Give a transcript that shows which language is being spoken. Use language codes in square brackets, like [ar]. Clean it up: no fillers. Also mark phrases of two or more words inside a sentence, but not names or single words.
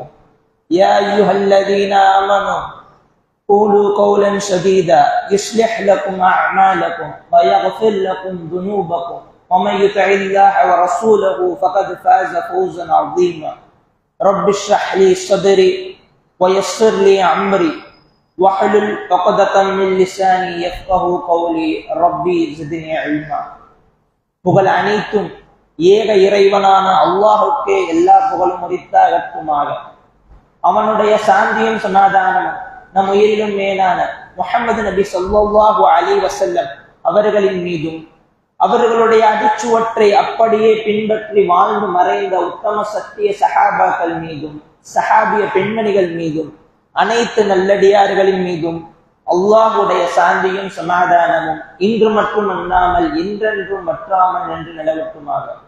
[ar] يا أيها الذين آمنوا قولوا قولا سديدا يصلح لكم أعمالكم ويغفر لكم ذنوبكم ومن يطع الله ورسوله فقد فاز فوزا عظيما. رب اشرح لي صدري ويسر لي أمري واحلل عقدة من لساني يفقهوا قولي ربي زدني علما. [ta] புகழ் அனைத்தும் ஏக இறைவனான அல்லாஹ்வுக்கே எல்லா புகழும் உரித்தாகட்டுமாக. அவனுடைய சாந்தியும் சமாதானமும் நம் உயிரிலும் மேலான முஹம்மது நபி [ar] صلى الله عليه وسلم [ta] அவர்களின் மீதும் அவர்களுடைய அடிச்சுவற்றை அப்படியே பின்பற்றி வாழ்ந்து மறைந்த உத்தம சத்திய சஹாபாக்கள் மீதும் சஹாபிய பெண்மணிகள் மீதும் அனைத்து நல்லடியார்களின் மீதும் அல்லாஹ்வுடைய சாந்தியும் சமாதானமும் இன்று மட்டும் அல்லாமல் என்றென்றும் வற்றாமல் என்று நிலவட்டுமாக.